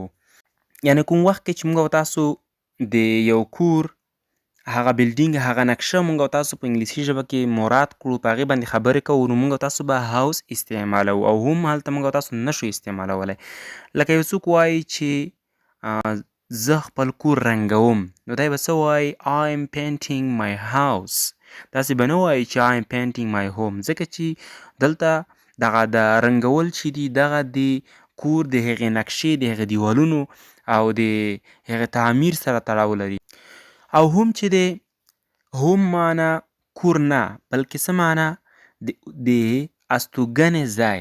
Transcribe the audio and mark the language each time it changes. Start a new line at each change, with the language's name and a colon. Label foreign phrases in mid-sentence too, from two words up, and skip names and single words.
Pashto: یعنې کوم وخت کې چې موږ تاسو د یو کور هغه بلډینګ هغه نقشه موږ تاسو په انګلیسي ژبه کې مراد کړو، په هغې باندې خبرې کوو، نو موږ تاسو به هاوس استعمالوو او هم هلته موږ تاسو نشو استعمالولی. لکه یو څوک وایي چې زه خپل کور رنګوم، نو دی به څه وایي؟
English: I am painting my house.
Pashto: داسې به نه وایي چې
English: I am painting my home،
Pashto: ځکه چې دلته دغه د رنګول چې دي دغه د کور د هغې نقشې د هغې دیوالونو او د هغې تعمیر سره تړاو لري. او هم چې د هوم معنا کور نه، بلکې څه معنا؟ د استوګنې ځای.